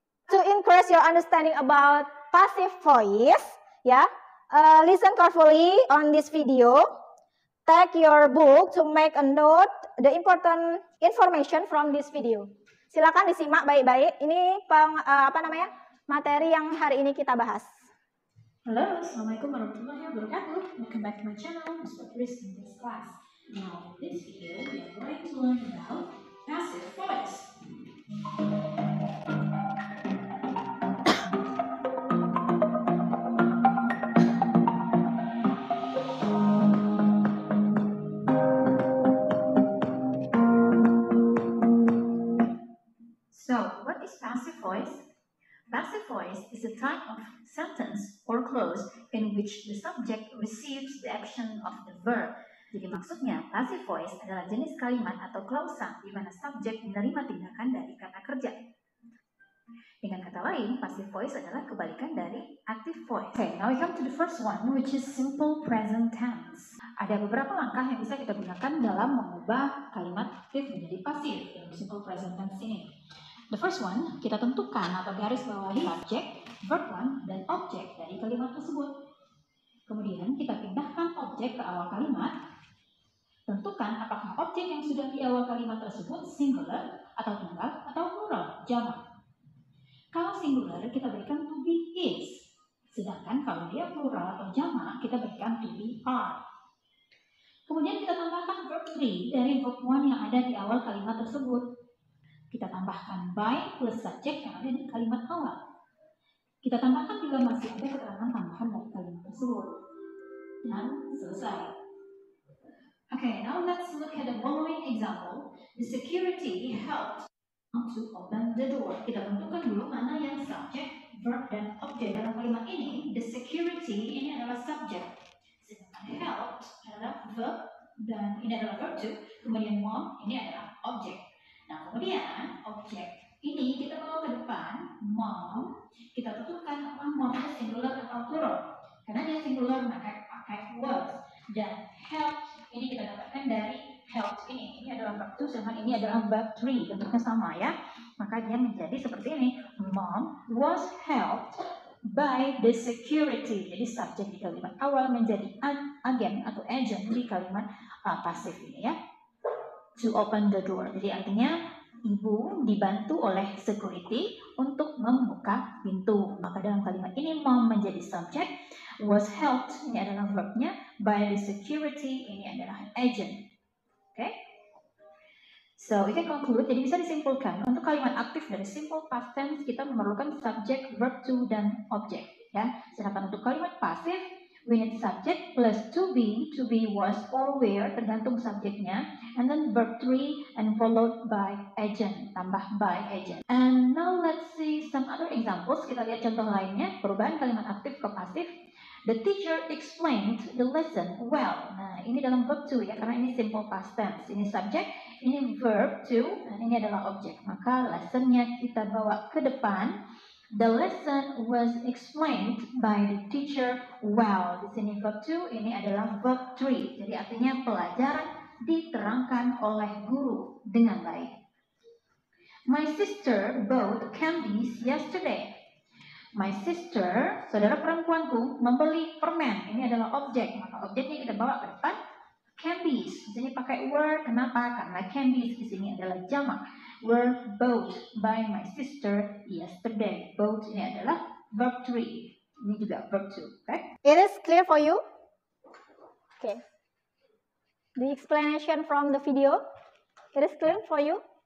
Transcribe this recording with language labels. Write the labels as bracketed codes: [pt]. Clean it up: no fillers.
[en] To increase your understanding about passive voice, ya, listen carefully on this video. Take your book to make a note the important information from this video. [id] Silakan disimak baik-baik. Ini materi yang hari ini kita bahas. [ar] Hello, Assalamualaikum warahmatullahi wabarakatuh. [en] Welcome back to my channel, Mr. Chris in this class. Now, in this video, we are going to learn about passive voice. So, what is passive voice? Passive voice is a type of sentence or clause in which the subject receives the action of the verb. [id] Jadi maksudnya, passive voice adalah jenis kalimat atau klausa di mana subjek menerima tindakan dari kata kerja. Dengan kata lain, passive voice adalah kebalikan dari active voice. [en] Okay, now we come to the first one, which is simple present tense. [id] Ada beberapa langkah yang bisa kita gunakan dalam mengubah kalimat aktif menjadi pasif dalam simple present tense ini. [en] The first one, [id] kita tentukan atau garis bawahi subjek, verb one, dan objek dari kalimat tersebut. Kemudian kita pindahkan objek ke awal kalimat. Tentukan apakah objek yang sudah di awal kalimat tersebut singular atau tunggal atau plural, jamak. Kalau singular kita berikan to be is, sedangkan kalau dia plural atau jamak kita berikan to be are. Kemudian kita tambahkan verb 3 dari verb 1 yang ada di awal kalimat tersebut. Kita tambahkan by plus subject yang ada di kalimat awal. Kita tambahkan juga masih ada keterangan tambahan dari kalimat tersebut. Dan selesai. [en] Okay, now let's look at the following example. The security helped to open the door. [id] Kita tentukan dulu mana yang subject, verb, dan objek dalam kalimat ini. The security ini adalah subject. Sedangkan helped adalah verb, dan ini adalah verb 2. Kemudian mom ini adalah objek. Nah, kemudian objek ini kita bawa ke depan, mom. Kita tentukan apakah mom itu singular atau plural. Karena dia singular maka pakai was. Dan help ini kita dapatkan dari help ini. Ini adalah verb 2, sedangkan ini adalah verb 3. Bentuknya sama ya. Maka dia menjadi seperti ini. [en] Mom was helped by the security. [id] Jadi subjek di kalimat awal menjadi agen atau agent di kalimat pasif ini ya. [en] To open the door. [id] Jadi artinya ibu dibantu oleh security untuk membuka pintu. Maka dalam kalimat ini mom menjadi subject, was helped ini adalah verbnya, [en] by the security [id] ini adalah agent. Oke? [en] So we can conclude. [id] Jadi bisa disimpulkan untuk kalimat aktif dari simple past tense kita memerlukan subject, verb to dan object. [en] ya. [id] Sedangkan untuk kalimat pasif, [en] we need subject plus to be, was, or were, [id] tergantung subjeknya, [en] and then verb 3 and followed by agent, [id] tambah by agent. [en] And now let's see some other examples. [id] Kita lihat contoh lainnya, perubahan kalimat aktif ke pasif. [en] The teacher explained the lesson well. [id] Nah, ini dalam verb to ya, karena ini simple past tense. Ini subject, ini verb to, dan ini adalah objek. Maka lessonnya kita bawa ke depan. [en] The lesson was explained by the teacher well. [id] Di sini verb to, ini adalah verb 3. Jadi artinya pelajaran diterangkan oleh guru dengan baik. [en] My sister bought candies yesterday. My sister, [id] saudara perempuanku, membeli permen. Ini adalah objek, maka objeknya kita bawa ke depan. Candies, di sini pakai were. Kenapa? Karena candies di sini adalah jamak. [en] Were bought by my sister yesterday. [id] Bought ini adalah verb 3. Ini juga verb 2, okay? [en] It is clear for you? Okay. The explanation from the video, it is clear for you?